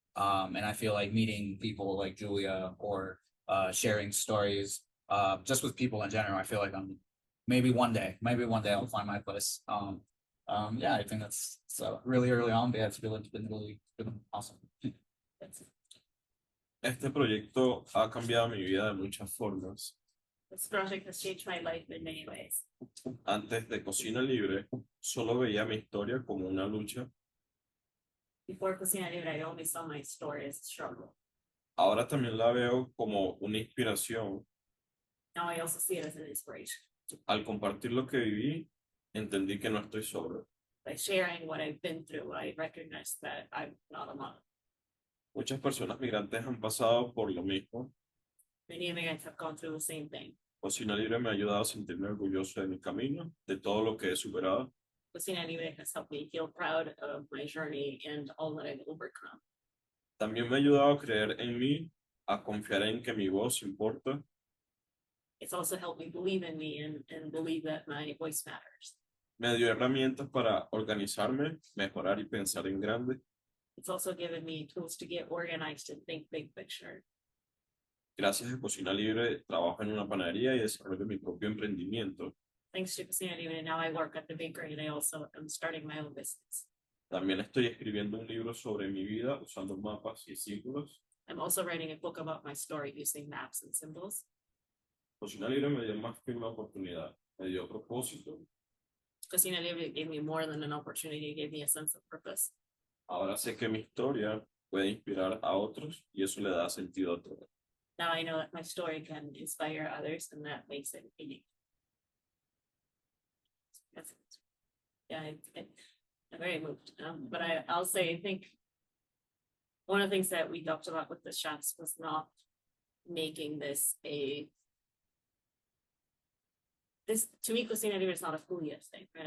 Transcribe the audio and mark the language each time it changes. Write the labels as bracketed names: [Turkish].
[English] And I feel like meeting people like Julia or sharing stories, just with people in general, I feel like I'm maybe one day I'll find my place. Yeah, I think that's so really early on, but yeah, it's been awesome. [Spanish] Este proyecto ha cambiado mi vida de muchas formas. [English] This project has changed my life in many ways. [Spanish] Antes de Cocina Libre, solo veía mi historia como una lucha. [English] Before Cocina Libre, I only saw my story as a struggle. [Spanish] Ahora también la veo como una inspiración. [English] Now I also see it as an inspiration. [Spanish] Al compartir lo que viví, entendí que no estoy solo. [English] By sharing what I've been through, I recognize that I'm not alone. [Spanish] Muchas personas migrantes han pasado por lo mismo. [English] Many immigrants have gone through the same thing. [Spanish] Cocina Libre me ha ayudado a sentirme orgulloso de mi camino, de todo lo que he superado. [English] Cocina Libre has helped me feel proud of my journey and all that I've overcome. [Spanish] También me ha ayudado a creer en mí, a confiar en que mi voz importa. [English] It's also helped me believe in me and believe that my voice matters. [Spanish] Me dio herramientas para organizarme, mejorar y pensar en grande. [English] It's also given me tools to get organized and think big picture. [Spanish] Gracias a Cocina Libre, trabajo en una panadería y desarrollo mi propio emprendimiento. [English] Thanks to Cocina Libre, now I work at the bakery and I also am starting my own business. [Spanish] También estoy escribiendo un libro sobre mi vida usando mapas y símbolos. [English] I'm also writing a book about my story using maps and symbols. [Spanish] Cocina Libre me dio más que una oportunidad, me dio propósito. [English] Cocina Libre gave me more than an opportunity, it gave me a sense of purpose. [Spanish] Ahora sé que mi historia puede inspirar a otros y eso le da sentido a todo. [English] Now I know that my story can inspire others and that makes it unique. Yeah, I'm very moved. But I'll say, I think one of the things that we talked about with the chefs was not making this to me, Cocina Libre is not a Julia thing, right?